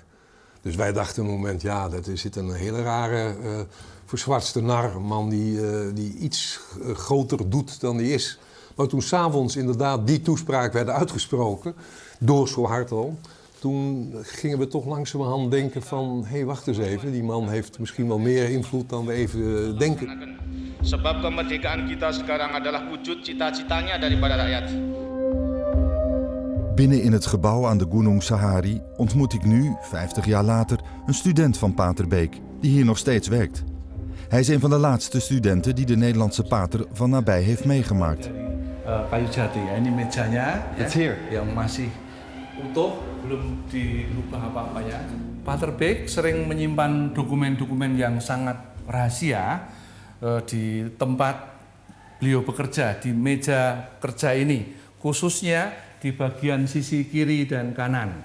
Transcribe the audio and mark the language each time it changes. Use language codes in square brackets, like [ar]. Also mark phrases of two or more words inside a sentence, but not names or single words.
[nl] Dus wij dachten een moment, dat zit een hele rare verzwartste nar, een man die iets groter doet dan hij is. Maar toen 's avonds inderdaad die toespraak werd uitgesproken door Suharto, toen gingen we toch langzamerhand denken van, hé, wacht eens even, die man heeft misschien wel meer invloed dan we even denken. [id] Sebab kemerdekaan kita sekarang adalah wujud cita-citanya daripada rakyat. [nl] Binnen in het gebouw aan de Gunung Sahari ontmoet ik nu, 50 jaar later, een student van pater Beek, die hier nog steeds werkt. Hij is een van de laatste studenten die de Nederlandse pater van nabij heeft meegemaakt. [id] Kayu jati, ini mejanya. [en] It's here. [id] Yang masih utuh, belum dirubah apa-apa ya. Pater Beek sering menyimpan dokumen-dokumen yang sangat rahasia di tempat beliau bekerja, di meja kerja ini, khususnya di bagian sisi kiri dan kanan.